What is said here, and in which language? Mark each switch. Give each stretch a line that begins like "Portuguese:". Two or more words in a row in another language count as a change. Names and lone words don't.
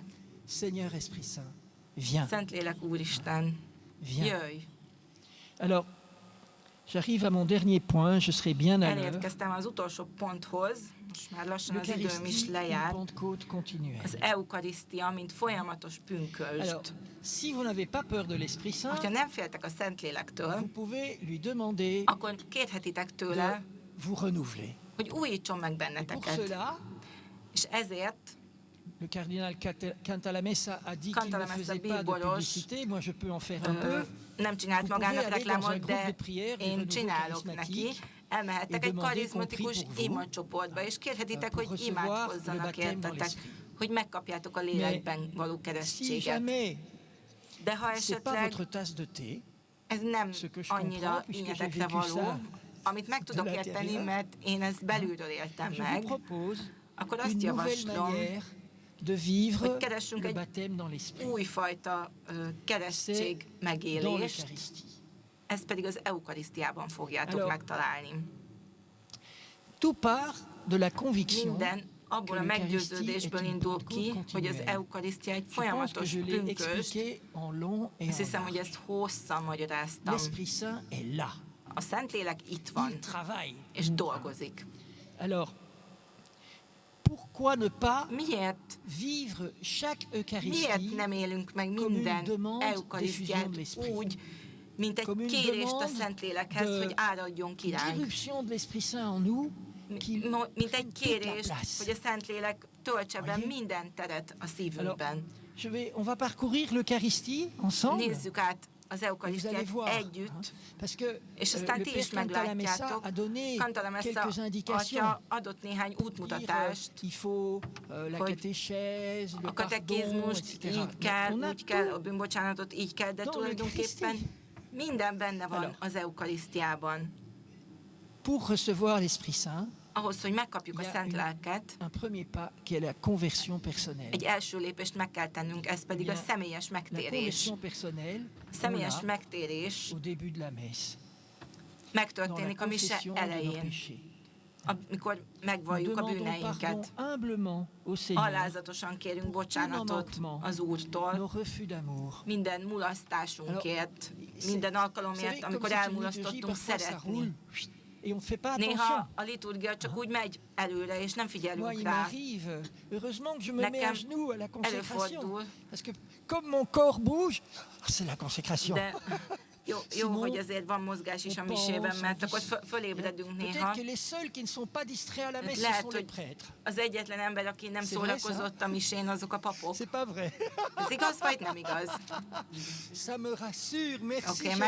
French: Seigneur Esprit Saint, viens,
Hungarian: Szentlélek Úristen,
French: viens.
Hungarian: jöjj!
French: Alors, j'arrive à mon dernier point, je serai bien à l'heure.
Hungarian: Elérkeztem az utolsó ponthoz, most már lassan az időm is
French: L'Eucharistie, une
Hungarian: lejár.
French: Pentecôte continuelle.
Hungarian: Az eukarisztia, mint folyamatos pünkösd.
French: Alors, si vous n'avez pas peur de l'Esprit Saint,
Hungarian: Hogyha nem féltek a Szentlélektől,
French: vous pouvez lui demander
Hungarian: akkor kérhetitek tőle,
French: de vous renouveler.
Hungarian: hogy újítson meg
French: Pour
Hungarian: benneteket.
French: cela,
Hungarian: És ezért
French: le cardinal Cantalamessa a dit qu'il ne
Hungarian: Cantalamessa
French: faisait pas de
Hungarian: bíboros,
French: publicité, moi je peux en faire un peu.
Hungarian: nem csinált
French: Vous pouvez
Hungarian: magának
French: aller dans un
Hungarian: reklámot,
French: groupe
Hungarian: de
French: de prière du
Hungarian: én
French: renouveau
Hungarian: csinálok neki.
French: charismatique
Hungarian: Elmehettek
French: et
Hungarian: egy
French: demander
Hungarian: karizmatikus
French: qu'on prie pour vous,
Hungarian: imacsoportba, és kérhetitek,
French: pour
Hungarian: hogy
French: recevoir le
Hungarian: imádkozzanak
French: baptême dans
Hungarian: értetek,
French: l'esprit.
Hungarian: hogy megkapjátok a lélekben való
French: Si
Hungarian: keresztséget.
French: jamais
Hungarian: De ha
French: c'est pas
Hungarian: esetleg
French: votre tasse de thé,
Hungarian: ez nem
French: ce que je
Hungarian: annyira
French: comprends, puisque j'ai
Hungarian: ínyetekre
French: vécu
Hungarian: való,
French: ça
Hungarian: amit meg tudok
French: de
Hungarian: érteni,
French: l'intérieur,
Hungarian: mert én ezt belülről éltem
French: je vous
Hungarian: meg,
French: propose
Hungarian: akkor azt
French: une nouvelle
Hungarian: javaslom,
French: manière de vivre
Hungarian: hogy keressünk
French: le
Hungarian: egy
French: baptême dans l'esprit,
Hungarian: újfajta keresztség
French: dans
Hungarian: megélést,
French: l'Eucharistie.
Hungarian: ezt pedig az eukarisztiában fogjátok
French: Alors,
Hungarian: megtalálni.
French: Tout part de la conviction
Hungarian: Minden abból
French: que
Hungarian: a
French: l'Eucharistie
Hungarian: meggyőződésből
French: est une
Hungarian: indul ki,
French: Pentecôte
Hungarian: hogy az
French: continuelle.
Hungarian: eukarisztia egy
French: Je pense que
Hungarian: folyamatos
French: je l'ai
Hungarian: pünkösd.
French: expliqué en long et
Hungarian: Azt
French: en
Hungarian: hiszem, hogy
French: large.
Hungarian: ezt hosszan magyaráztam.
French: L'Esprit Saint est là.
Hungarian: A Szentlélek itt van,
French: Il travaille.
Hungarian: és dolgozik.
French: Alors, pourquoi ne pas
Hungarian: Miért?
French: vivre chaque
Hungarian: Miért
French: Eucharistie
Hungarian: nem élünk meg
French: comme une
Hungarian: minden
French: demande
Hungarian: eukarisztiát
French: d'effusion de l'Esprit.
Hungarian: úgy, mint egy
French: Comme une
Hungarian: kérést a
French: demande
Hungarian: Szentlélekhez,
French: de
Hungarian: hogy áradjon ki ránk.
French: d'irruption de l'Esprit Saint en nous, qu'il
Hungarian: Mint egy
French: toute la
Hungarian: kérés,
French: place.
Hungarian: hogy a Szentlélek töltse be
French: Voyez?
Hungarian: minden teret a szívünkben.
French: On va parcourir l'Eucharistie ensemble.
Hungarian: Nézzük át az
French: Et vous allez
Hungarian: eukarisztiát
French: voir, hein,
Hungarian: együtt,
French: parce que
Hungarian: és
French: le
Hungarian: aztán ti
French: Père
Hungarian: is
French: Cantalamessa
Hungarian: meglátjátok.
French: a donné
Hungarian: Cantalamessa
French: quelques indications.
Hungarian: atya adott néhány útmutatást,
French: Il faut la
Hungarian: hogy
French: catéchèse, le
Hungarian: a
French: pardon,
Hungarian: katekizmust
French: etc.
Hungarian: így kell,
French: On a
Hungarian: úgy kell, a
French: tout
Hungarian: bűnbocsánatot így kell, de
French: dans
Hungarian: tulajdonképpen
French: l'Eucharistie.
Hungarian: minden benne van
French: Alors.
Hungarian: az eukarisztiában.
French: Pour recevoir l'Esprit Saint.
Hungarian: Ahhoz, hogy megkapjuk a Ja, Szent ün- Lelket,
French: Un premier pas qui est la conversion personnelle.
Hungarian: egy első lépést meg kell tennünk, ez pedig a
French: Bien,
Hungarian: személyes
French: La
Hungarian: megtérés.
French: conversion personnelle,
Hungarian: A személyes
French: on l'a
Hungarian: megtérés
French: au début de la messe, dans la
Hungarian: megtörténik a mise
French: confession de nos
Hungarian: elején,
French: péchés.
Hungarian: amikor
French: Nous
Hungarian: megvalljuk a
French: demandons pardon
Hungarian: bűneinket.
French: humblement au Seigneur
Hungarian: Alázatosan kérünk
French: pour tous nos
Hungarian: bocsánatot
French: manquements,
Hungarian: az Úrtól,
French: nos refus d'amour.
Hungarian: minden mulasztásunkért,
French: C'est-
Hungarian: minden
French: vous
Hungarian: alkalomért,
French: savez,
Hungarian: amikor
French: comme c'est une liturgie,
Hungarian: elmulasztottunk
French: parfois ça roule,
Hungarian: szeretni.
French: et on ne fait pas attention.
Hungarian: Néha a liturgia csak úgy megy előre, és nem
French: Moi,
Hungarian: figyelünk
French: il
Hungarian: rá.
French: m'arrive, heureusement que je me mets
Hungarian: Nekem
French: à genoux à la consécration.
Hungarian: előfordul.
French: Parce que comme mon corps bouge, c'est la consécration.
Hungarian: De Jó,
French: Sinon,
Hungarian: hogy azért van mozgás is a misében, mert akkor fölébredünk néha.
French: Peut-être que les seuls qui ne sont pas distraits à la messe, ce
Hungarian: Lehet,
French: sont les
Hungarian: hogy
French: prêtres.
Hungarian: az egyetlen ember, aki nem
French: C'est
Hungarian: szórakozott a misén, azok a papok.
French: C'est pas vrai.
Hungarian: Ez igaz, vagy nem igaz?
French: Ça me rassure, merci.
Hungarian: Oké,
French: chers frères.